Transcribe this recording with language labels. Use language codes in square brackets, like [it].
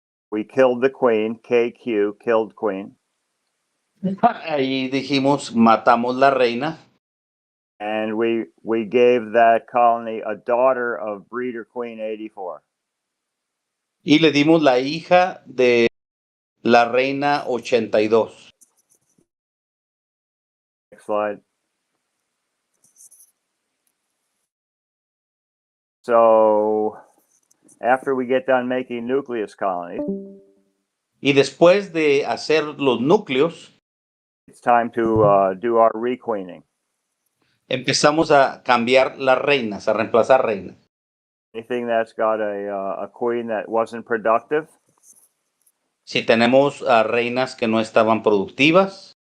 [en] We killed the queen, KQ, killed queen. [es] Ahí dijimos, matamos la reina. [en] And we gave that colony a daughter of breeder queen 84. [es] Y le dimos la hija de la reina 82. [en] Next slide. So after we get done making nucleus colonies, [es] y después de hacer los núcleos, [en] it's time to do our requeening. [es] Empezamos a cambiar las reinas, a reemplazar reinas. [en] Anything that's got a queen that wasn't productive. [es] Si tenemos reinas que no estaban productivas.